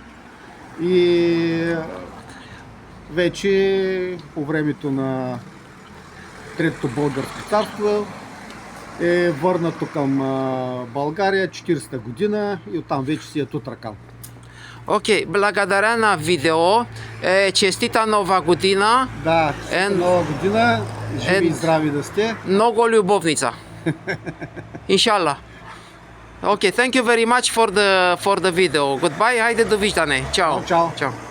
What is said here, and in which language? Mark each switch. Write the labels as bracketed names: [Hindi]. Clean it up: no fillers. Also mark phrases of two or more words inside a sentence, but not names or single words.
[Bulgarian] И вече по времето на Третото българско царство е върнато към България 40-та година и оттам вече си е Тутракан. Окей, благодаря на видео. Честита нова година. Да, честита нова година. Живи и здрави да сте. Много любовница. [Arabic] إن شاء الله. [English] Okay, thank you very much for the video. Goodbye, [Bulgarian] хайде довиждане. Чао. Чао.